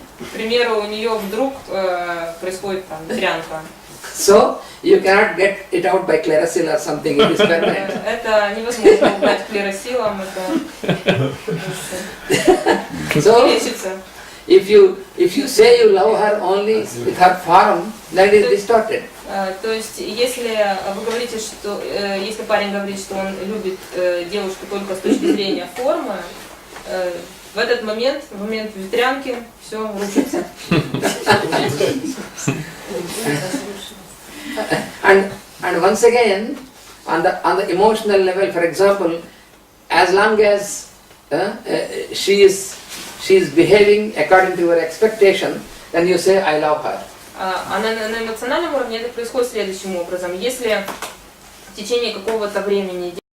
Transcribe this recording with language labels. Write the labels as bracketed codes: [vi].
[ru] К примеру, у нее вдруг происходит там ветрянка. [en] So you cannot get it out by Clarasil or something. It is permanent. [ru] Это невозможно убрать клеросилом, это лечится. [en] If you say you love her only with her form, then it is distorted. [ru] То есть, если вы говорите, что если парень говорит, что он любит девушку только с точки зрения формы, в этот момент, в момент ветрянки, все рушится. [en] And once again, on the emotional level, for example, as long as she is behaving according to your expectation, then you say, I love her. [ru] А на эмоциональном уровне это происходит следующим образом. Если в течение какого-то времени